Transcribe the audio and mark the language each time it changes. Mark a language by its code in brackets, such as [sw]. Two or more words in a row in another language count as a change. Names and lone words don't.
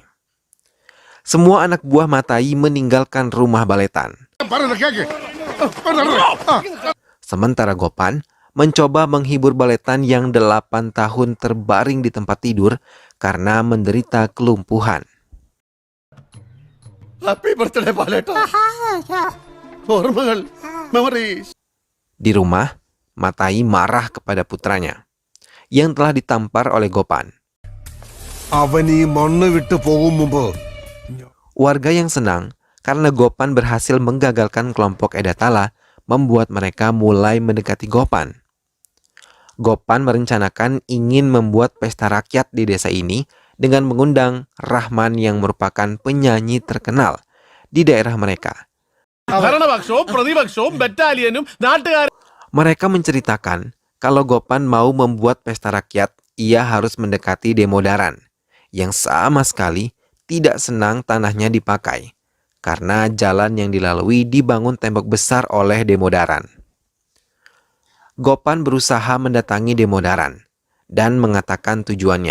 [id] Semua anak buah Matai meninggalkan rumah Baletan. Sementara Gopan mencoba menghibur Baletan yang 8 tahun terbaring di tempat tidur karena menderita kelumpuhan. [en] happy birthday പാലേട്ടാ ഓർമ്മകൾ മെമ്മറീസ്. [id] Di rumah, Matai marah kepada putranya yang telah ditampar oleh Gopan. [ml] അവൻ ഈ മണ്ണ് വിട്ടു പോകും മുമ്പ് [id] Warga yang senang karena Gopan berhasil menggagalkan kelompok Edatala membuat mereka mulai mendekati Gopan. Gopan merencanakan ingin membuat pesta rakyat di desa ini dengan mengundang Rahman yang merupakan penyanyi terkenal di daerah mereka. [ml] ഭരണപക്ഷവും പ്രതിപക്ഷവും ബറ്റാലിയനും നാട്ടുകാരും [id] Mereka menceritakan kalau Gopan mau membuat pesta rakyat, ia harus mendekati Demodaran yang sama sekali tidak senang tanahnya dipakai karena jalan yang dilalui dibangun tembok besar oleh Demodaran. Gopan berusaha mendatangi Demodaran dan mengatakan tujuannya.